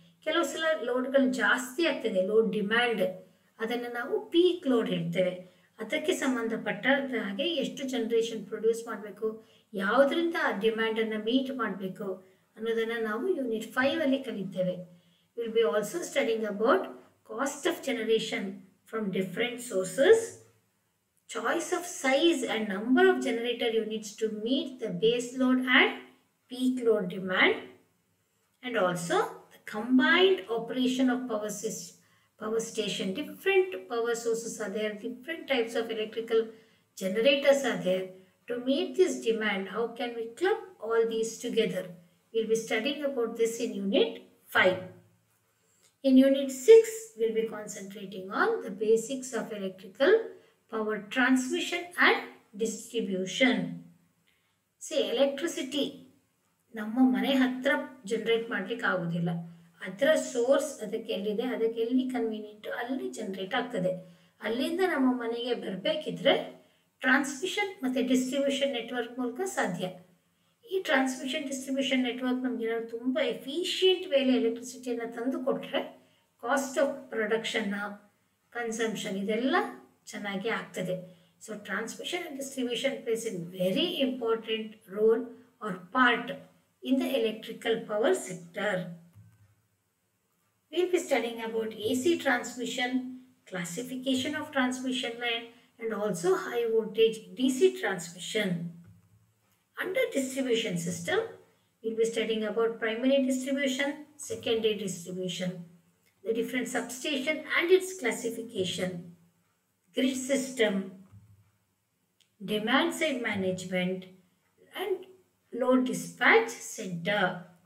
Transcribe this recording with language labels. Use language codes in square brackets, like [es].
[kn] ಕೆಲವು ಸಲ ಲೋಡ್ಗಳು ಜಾಸ್ತಿ ಆಗ್ತದೆ, ಲೋಡ್ ಡಿಮ್ಯಾಂಡ್, ಅದನ್ನು ನಾವು ಪೀಕ್ ಲೋಡ್ ಹೇಳ್ತೇವೆ. ಅದಕ್ಕೆ ಸಂಬಂಧಪಟ್ಟ ಹಾಗೆ ಎಷ್ಟು ಜನರೇಷನ್ ಪ್ರೊಡ್ಯೂಸ್ ಮಾಡಬೇಕು, ಯಾವುದರಿಂದ ಆ ಡಿಮ್ಯಾಂಡನ್ನು ಮೀಟ್ ಮಾಡಬೇಕು ಅನ್ನೋದನ್ನು ನಾವು unit 5 ಕಲಿತೇವೆ. [en] Will be also studying about cost of generation from different sources, choice of size and number of generator units to meet the base load and peak load demand, and also the combined operation of power station. Different power sources are there, different types of electrical generators are there. To meet this demand, how can we club all these together? We'll be studying about this in unit 5. In unit 6, we'll be concentrating on the basics of electrical power transmission and distribution. [kn] See, electricity ನಮ್ಮ ಮನೆ ಹತ್ರ generate ಮಾಡ್ಲಿಕ್ಕೆ ಆಗೋದಿಲ್ಲ. ಅದರ source ಅದಕ್ಕೆ ಎಲ್ಲಿದೆ, ಅದಕ್ಕೆ ಎಲ್ಲಿ ಕನ್ವೀನಿಯಂಟ್ ಅಲ್ಲಿ ಜನರೇಟ್ ಆಗ್ತದೆ. ಅಲ್ಲಿಂದ ನಮ್ಮ ಮನೆಗೆ ಬರಬೇಕಿದ್ರೆ ಟ್ರಾನ್ಸ್ಮಿಷನ್ ಮತ್ತು ಡಿಸ್ಟ್ರಿಬ್ಯೂಷನ್ ನೆಟ್ವರ್ಕ್ ಮೂಲಕ ಸಾಧ್ಯ. ಈ ಟ್ರಾನ್ಸ್ಮಿಷನ್ ಡಿಸ್ಟ್ರಿಬ್ಯೂಷನ್ ನೆಟ್ವರ್ಕ್ ನಮ್ಗೆ ಏನಾದ್ರು ತುಂಬ ಎಫಿಷಿಯೆಂಟ್ ವೇಲೆ ಎಲೆಕ್ಟ್ರಿಸಿಟಿಯನ್ನು ತಂದು ಕೊಟ್ಟರೆ ಕಾಸ್ಟ್ ಆಫ್ ಪ್ರೊಡಕ್ಷನ್, ಕನ್ಸಂಪ್ಷನ್ ಇದೆಲ್ಲ ಚೆನ್ನಾಗಿ ಆಗ್ತದೆ. [en] So transmission and distribution plays in very important role or part in the electrical power sector. We will be studying about AC transmission, classification of transmission line, and also high voltage DC transmission. Under distribution system, we will be studying about primary distribution, secondary distribution, the different substation and its classification, grid system, demand side management, and load dispatch center.